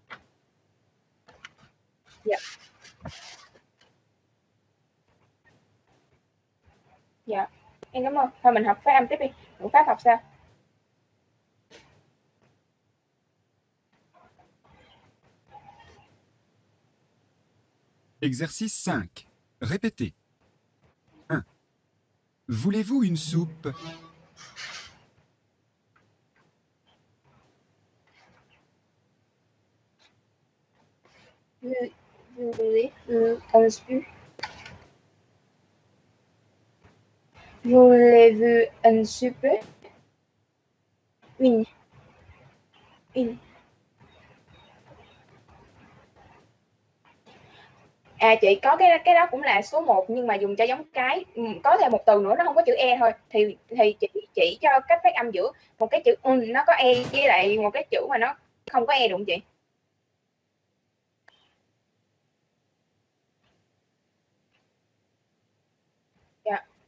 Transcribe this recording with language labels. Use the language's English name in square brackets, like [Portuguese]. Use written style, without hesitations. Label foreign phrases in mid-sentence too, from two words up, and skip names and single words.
[Vietnamese] Dạ. Dạ. Em cảm ơn. Thôi mình học phát âm tiếp đi. Ngữ pháp học sao? [French] Exercice 5. Répétez. 1. Voulez-vous une soupe? Voulez-vous une soupe? Une. Une. [Vietnamese] À chị, có cái đó cũng là số 1 nhưng mà dùng cho giống cái, có thêm một từ nữa nó không có chữ e thôi, thì chị chỉ cho cách phát âm giữa một cái chữ nó có e với lại một cái chữ mà nó không có e được không chị? Dạ.